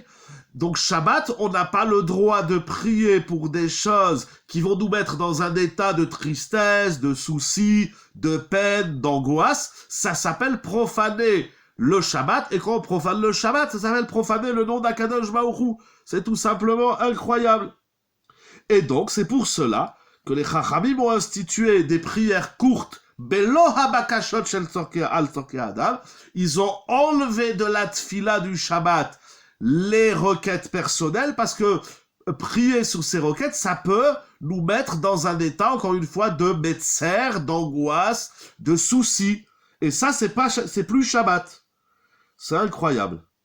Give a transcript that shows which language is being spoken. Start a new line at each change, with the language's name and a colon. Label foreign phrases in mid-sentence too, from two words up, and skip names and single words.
French: Donc Shabbat, on n'a pas le droit de prier pour des choses qui vont nous mettre dans un état de tristesse, de souci, de peine, d'angoisse. Ça s'appelle profaner le Shabbat. Et quand on profane le Shabbat, ça s'appelle profaner le nom d'
Hebrew: הקדוש ברוך הוא.
French: C'est tout simplement incroyable. Et donc, c'est pour cela que les Chachamim ont institué des prières courtes.
Hebrew: בלא הבקשות של על צורכי אדם.
French: Ils ont enlevé de la tfila du Shabbat les requêtes personnelles, parce que prier sur ces requêtes, ça peut nous mettre dans un état, encore une fois, de metzer, d'angoisse, de souci. Et ça, c'est plus Shabbat. C'est incroyable.